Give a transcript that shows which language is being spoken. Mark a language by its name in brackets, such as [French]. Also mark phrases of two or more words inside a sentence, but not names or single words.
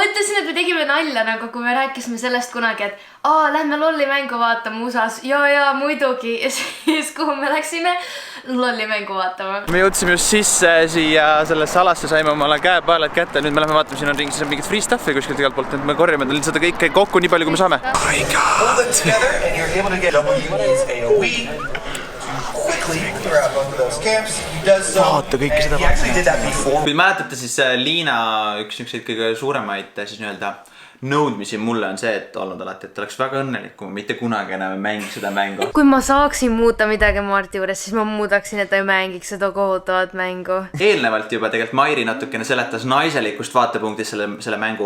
[Estonian] mõtlesin, et me tegime nalja, nagu kui me rääkisime sellest kunagi, et lähme lolli mängu vaatama USAs. Ja muidugi. Ja siis, kuhu me läksime? lolli mängu vaatama. Me jõudsime just sisse siia sellesse alasse, saime omale käepaelad kätte, nüüd me lähme vaatame, siin on ringis mingit [English] free stuff'i [Estonian] kuskilt igalt poolt, nüüd me korjame seda kõike kokku nii palju, kui me saame. [English] Hold it together and you're able to get WNA's AOE quickly throughout both of those camps. He does so. [Estonian] Vaata kõike seda. [English] He actually did that before. [Estonian] Kui mäletate, siis Liina üks kõige suuremaid siis nii-öelda nõudmisi mulle on see, et olnud alati, et oleks väga õnnelik, kui ma mitte kunagi enam ei mängi seda mängu. Kui ma saaksin muuta midagi Marti juures, siis ma muudaksin, et ta ei mängiks seda kohutavat mängu. Eelnevalt juba tegelikult Mairi natukene seletas naiselikust vaatepunktist selle mängu